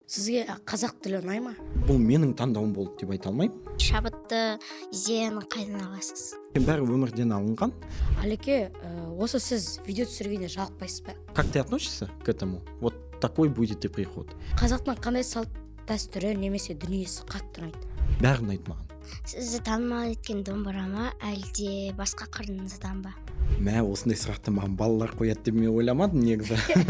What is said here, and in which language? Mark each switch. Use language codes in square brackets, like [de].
[kk] Сізге қазақ тілі ұнай ма? Бұл менің таңдауым болды деп айта алмаймын. Шабытты идеяны қайдан аласыз? Бәрі өмірден алынған. Алеке, осы сіз видео түсіргенде жалықпайсыз ба? [ru] Как ты относишься к этому? Вот такой будет и приход. [kk] Қазақтың қандай салт дәстүрі немесе дүниесі қатты ұнайды? Бәрі ұнайды маған. Сізді танымал еткен домбыра ма, әлде басқа қырыңыздан ба? Мә, осындай сұрақты маған балалар қояды деп мен ойламадым негізі.